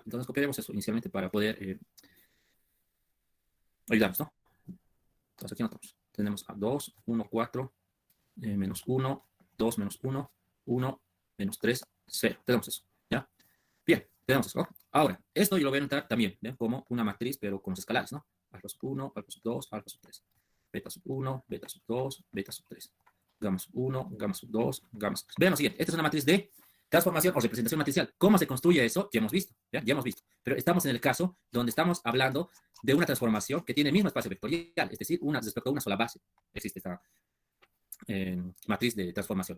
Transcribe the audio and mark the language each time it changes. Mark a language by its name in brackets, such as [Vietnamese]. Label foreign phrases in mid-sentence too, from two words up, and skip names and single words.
[Spanish] Entonces, copiaremos eso inicialmente para poder ayudarnos, ¿no? Entonces, aquí notamos. Tenemos a 2, 1, 4, menos 1, 2 menos 1, 1, menos 3, 0. Tenemos eso, ¿ya? Bien, tenemos eso, ¿no? Ahora, esto yo lo voy a notar también, ¿bien? Como una matriz, pero con los escalares, ¿no? Alfa sub 1, alfa sub 2, alfa sub 3. Beta sub 1, beta sub 2, beta sub 3. Gamma sub 1, gamma sub 2, gamma sub 3. Vean lo siguiente, esta es una matriz de Transformación o representación matricial. ¿Cómo se construye eso? Ya hemos visto, ¿ya? Ya hemos visto. Pero estamos en el caso donde estamos hablando de una transformación que tiene el mismo espacio vectorial, es decir, respecto a una sola base. Existe esta matriz de transformación.